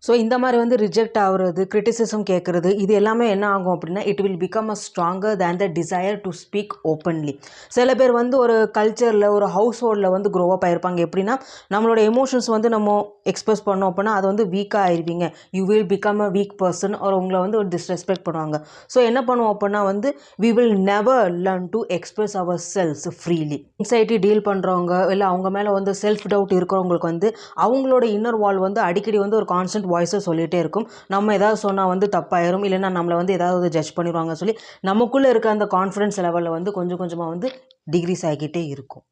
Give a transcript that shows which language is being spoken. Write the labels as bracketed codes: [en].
[ta] So இந்த மாதிரி வந்து ரிஜெக்ட் ஆகுறது, கிரிட்டிசிசம் கேட்குறது, இது எல்லாமே என்ன ஆகும் அப்படின்னா [en] It will become a stronger than the desire to speak openly. [ta] சில பேர் வந்து ஒரு கல்ச்சரில், ஒரு ஹவுஸ் ஹோல்டில் வந்து க்ரோ அப் ஆகிருப்பாங்க. எப்படின்னா நம்மளோட எமோஷன்ஸ் வந்து நம்ம எக்ஸ்பிரஸ் பண்ணோம் அப்படின்னா அது வந்து வீக்காக ஆயிருவீங்க, [en] you will become a weak person, [ta] ஒரு உங்களை வந்து ஒரு டிஸ்ரெஸ்பெக்ட் பண்ணுவாங்க. [en] so [ta] என்ன பண்ணுவோம் அப்படின்னா வந்து [en] we will never learn to express ourselves freely. [ta] anxiety deal பண்ணுறவங்க, இல்லை அவங்க மேலே வந்து செல்ஃப் டவுட் இருக்கிறவங்களுக்கு வந்து அவங்களோட இன்னர் வால் வந்து அடிக்கடி வந்து ஒரு கான்ஸ்டன்ட் வாய்ஸை சொல்லிகிட்டே இருக்கும். நம்ம ஏதாவது சொன்னால் வந்து தப்பாயிரும், இல்லைன்னா நம்மளை வந்து ஏதாவது ஜட்ஜ் பண்ணிடுவாங்க சொல்லி நமக்குள்ளே இருக்க அந்த கான்ஃபிடன்ஸ் லெவலில் வந்து கொஞ்சம் கொஞ்சமாக வந்து டிக்ரீஸ் ஆகிக்கிட்டே இருக்கும்.